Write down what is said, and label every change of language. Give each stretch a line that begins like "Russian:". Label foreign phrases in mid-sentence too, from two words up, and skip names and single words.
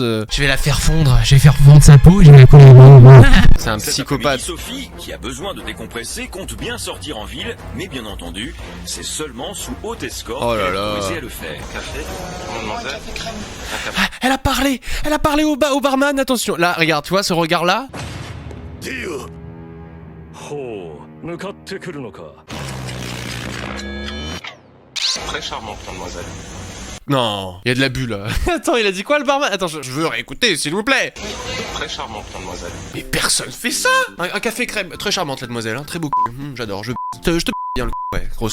French: Je vais la faire fondre, je vais faire fondre sa peau, je vais la coller à moi. C'est un Cet psychopathe. après-midi, Sophie, qui a besoin de décompresser, compte bien sortir en ville, mais bien entendu, c'est seulement sous haute escorte Oh là qu'elle est là. autorisée à le faire. Café, Un mademoiselle. café crème. Ah, elle a parlé au barman, attention. Là, regarde, tu vois ce regard là.
Japanese: ほう向かってくるのか
French: Très charmante, mademoiselle. Non, il y a de l'abus là. Attends, il a dit quoi le barman? Attends, je veux réécouter, s'il vous plaît. Très charmante, mademoiselle. Mais personne fait ça. Un café crème, très charmante la demoiselle, hein, très beau. J'adore, je te bien le ouais, grosse.